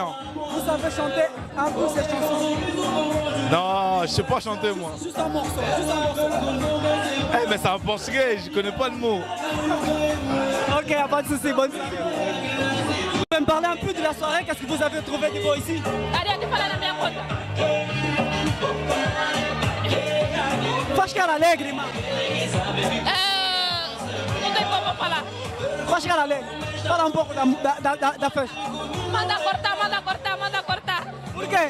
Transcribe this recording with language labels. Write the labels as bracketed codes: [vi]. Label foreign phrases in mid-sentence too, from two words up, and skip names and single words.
[fr] Vous savez chanter un peu ces chansons? Non, je sais pas chanter moi. Juste un morceau, juste un morceau. Mais c'est en portugais, je connais pas le mot. Ok, pas de soucis, bonne soirée. Vous pouvez me parler un peu de la soirée, qu'est-ce que vous avez trouvé de beau ici? [pt] Faz cara alegre, mano. Não tem como falar. Faz cara alegre. Fala um pouco da festa. Manda cortar, manda cortar, manda cortar. Por quê?